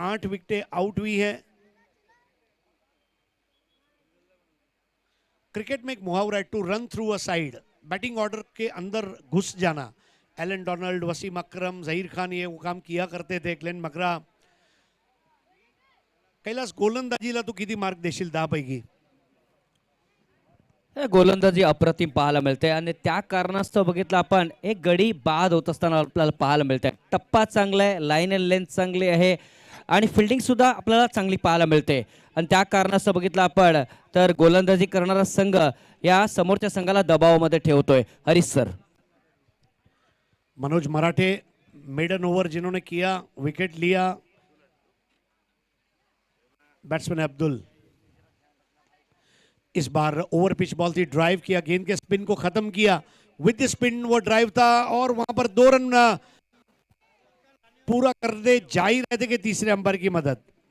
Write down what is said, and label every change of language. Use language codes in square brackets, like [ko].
[hi] 8 विकेटें out हुई है। Cricket में एक मुहावरा है, [en] To run through a side. [hi] Batting order के अंदर घुस जाना। एलन डोनाल्ड, वसीम अकरम, जहीर खान ये वो काम किया करते थे, ग्लेन मकरा। [mr] कैलास, गोलंदाजीला तू किती मार्क देशील 10 पैकी? हे गोलंदाजी अप्रतिम पाहायला मिळते आणि त्या कारणास्तव बघितलं आपण एक गडी बाद होत असताना आपल्याला पाहायला मिळते. टप्पा चांगला आहे, लाईन अँड लेंथ चांगली आहे आणि फिल्डिंग सुद्धा आपल्याला चांगली पाहायला मिळते. आणि त्या कारणास्तव बघितलं आपण तर गोलंदाजी करणारा संघ या समोरच्या संघाला दबावामध्ये ठेवतोय. हरीश सर. [hi] मनोज मराठे मेडन ओवर जिन्होंने किया, विकेट लिया. बैट्समैन अब्दुल इस बार ओवर पिच बॉल थी, ड्राइव किया, गेंद के स्पिन को खत्म किया. विद स्पिन वो ड्राइव था और वहां पर 2 रन पूरा करते जा ही रहे थे कि तीसरे अंपायर की मदद.